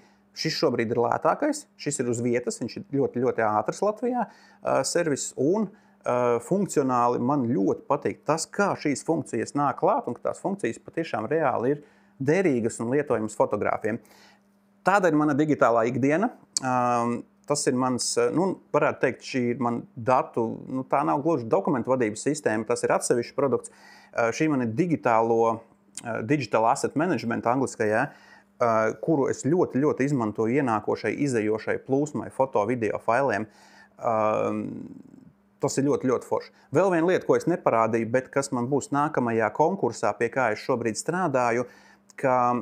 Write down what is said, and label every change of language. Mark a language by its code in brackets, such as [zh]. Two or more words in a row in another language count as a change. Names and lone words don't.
[lv] Šis šobrīd ir lētākais, šis ir uz vietas, viņš ir ļoti, ļoti ātrs Latvijā servis un funkcionāli man ļoti patīk tas, kā šīs funkcijas nāk klāt un ka tās funkcijas patiešām reāli ir derīgas un lietojamas fotogrāfiem. Tāda ir mana digitālā ikdiena. tas ir mans, varētu teikt, šī ir man datu, tā nav gluži dokumentu vadības sistēma, tas ir atsevišķs produkts. Šī man ir [en] digital asset management [lv] angliskajā, kuru es ļoti, ļoti izmantoju ienākošai, izejošai plūsmai, foto, video failiem. Tas ir ļoti, ļoti forši. Vēl viena lieta, ko es neparādīju, bet kas man būs nākamajā konkursā, pie kā es šobrīd strādāju, ka